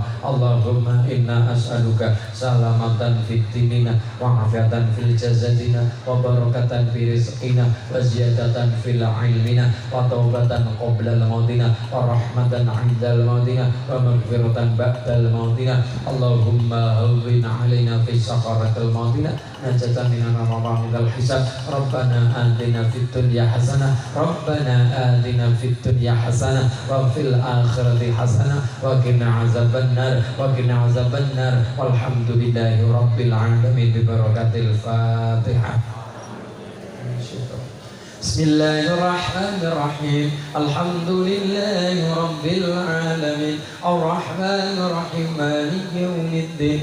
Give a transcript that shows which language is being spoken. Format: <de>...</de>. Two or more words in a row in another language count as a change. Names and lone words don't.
<ar>اللهم إنا أسألك سلامة في ديننا وعافية في جسدنا وبركة في رزقنا وزيادة في علمنا وتوبة قبل موتنا ورحمة عند موتنا ومغفرة بعد موتنا. اللهم هون علينا في سكرات موتنا نجاة من من الحساب. ربنا آتنا في الدنيا حسنة ربنا آتنا في الدنيا حسنة وفي الآخرة حسنة وقنا عذاب النار وقنا عذاب النار. والحمد لله رب العالمين ببركة الفاتحة. Bismillahirrahmanirrahim. الحمد لله رب العالمين. الرحمن الرحيم. مالك يوم الدين.</ar>